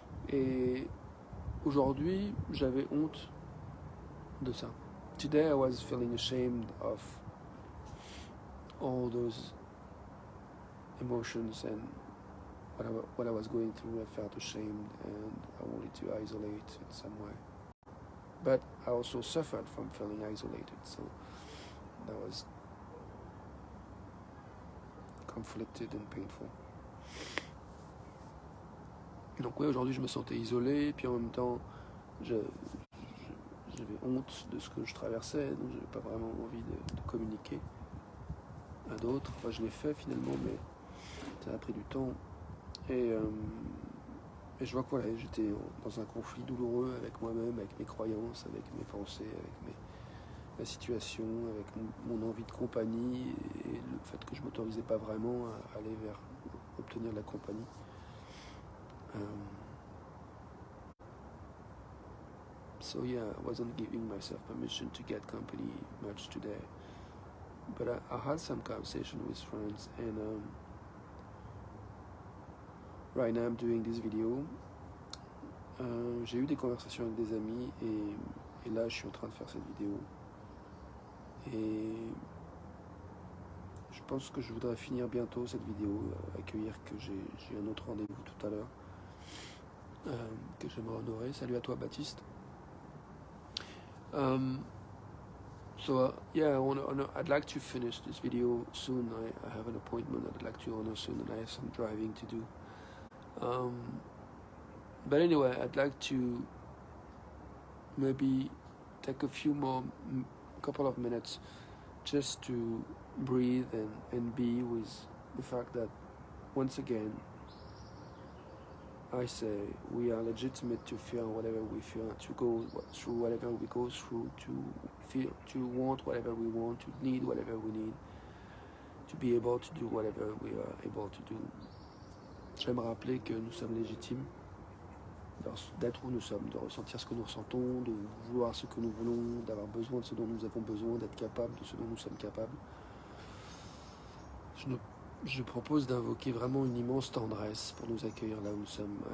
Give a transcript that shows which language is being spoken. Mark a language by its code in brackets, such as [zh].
[fr] Et aujourd'hui, j'avais honte de ça. [en] Today I was feeling ashamed of all those emotions and what I was going through. I felt ashamed and I wanted to isolate in some way. But I also suffered from feeling isolated, so that was conflicted and painful. [fr] Donc oui, aujourd'hui je me sentais isolé, puis en même temps j'avais honte de ce que je traversais, donc j'avais pas vraiment envie de communiquer à d'autres. Enfin, je l'ai fait finalement, mais ça a pris du temps. Et je vois que voilà, j'étais dans un conflit douloureux avec moi-même, avec mes croyances, avec mes pensées, avec ma situation, avec mon envie de compagnie et le fait que je m'autorisais pas vraiment à aller vers obtenir de la compagnie. [en] So yeah, I wasn't giving myself permission to get company much today. But I had some conversation with friends, and right now I'm doing this video. [fr] J'ai eu des conversations avec des amis et là je suis en train de faire cette vidéo. Et je pense que je voudrais finir bientôt cette vidéo, accueillir que j'ai un autre rendez-vous tout à l'heure que j'aimerais honorer. Salut à toi Baptiste. [en] So yeah, I'd like to finish this video soon. I have an appointment that I'd like to honor soon, and I have some driving to do. But anyway, I'd like to maybe take a couple of minutes just to breathe and be with the fact that once again I say we are legitimate to feel whatever we feel, to go through whatever we go through, to feel, to want whatever we want, to need whatever we need, to be able to do whatever we are able to do. [fr] J'aime rappeler que nous sommes légitimes d'être où nous sommes, de ressentir ce que nous ressentons, de vouloir ce que nous voulons, d'avoir besoin de ce dont nous avons besoin, d'être capable de ce dont nous sommes capables. Je propose d'invoquer vraiment une immense tendresse pour nous accueillir là où nous sommes.